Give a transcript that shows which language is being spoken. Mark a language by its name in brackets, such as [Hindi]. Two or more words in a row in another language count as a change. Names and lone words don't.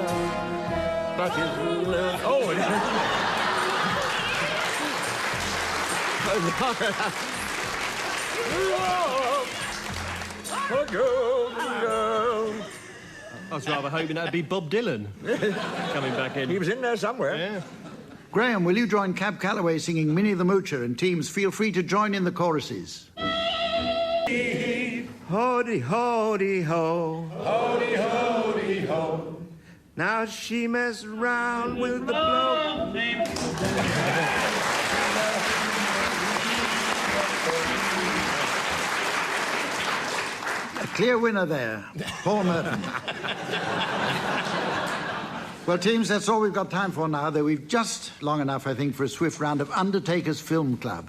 [English] But his words... Oh, golden girl. I was rather hoping that'd be Bob Dylan coming back in. He was in there somewhere. Yeah. Graeme, will you join Cab Calloway singing Minnie the Moocher, and teams feel free to join in the choruses. Hody, hody, ho. Hody, hody, ho. Now she messed around with the bloke. Clear winner there, Paul Merton. Well, teams, that's all we've got time for now, though we've just long enough, I think, for a swift round of Undertaker's Film Club.